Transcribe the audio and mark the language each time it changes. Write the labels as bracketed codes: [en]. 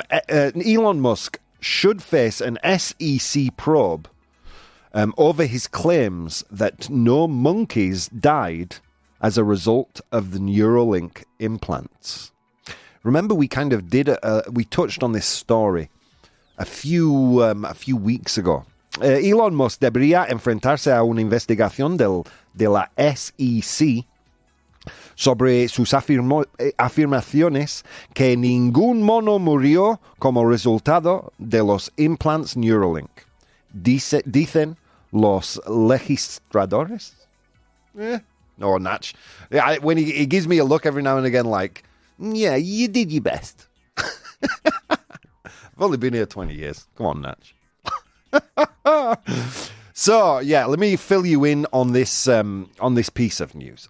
[en] Elon Musk should face an SEC probe over his claims that no monkeys died as a result of the Neuralink implants. Remember, we kind of we touched on this story a few weeks ago. [es] Elon Musk debería enfrentarse a una investigación de la SEC sobre sus afirmaciones que ningún mono murió como resultado de los implants Neuralink. Dicen los legisladores. [en] No, Natch. Yeah, when he gives me a look every now and again like, yeah, you did your best. I've only been here 20 years. Come on, Natch. So, yeah, let me fill you in on this piece of news.